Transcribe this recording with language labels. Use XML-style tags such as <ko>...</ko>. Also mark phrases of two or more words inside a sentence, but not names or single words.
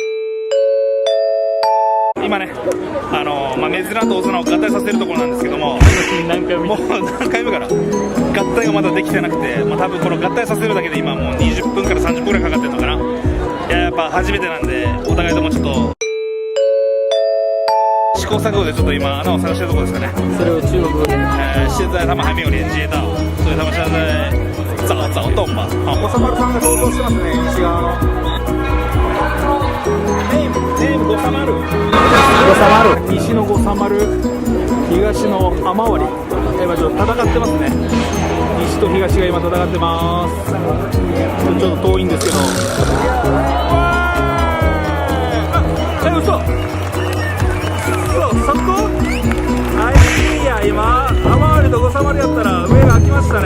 <ja>今ね、目綱と大綱を合体させるところなんですけども、もう何回目から合体がまだできてなくて、多分この合体させるだけで今もう20分から30分ぐらいかかってるのかな。やっぱ初めてなんで、お互いともちょっと試行錯誤でちょっと今穴を探してるところですかね。それを中国語で</ja> <zh>现在他们还没有连接到，所以他们现在找洞吧。</zh> <ja>おさまるさんが想像してますね、西側のネームごさまる。五三丸、西の五三丸、東の雨割り、今ちょっと戦ってますね。西と東が今戦ってます。ちょっと遠いんですけど、嘘そこいや、今雨割りと五三丸やったら上が開きましたね。</ja>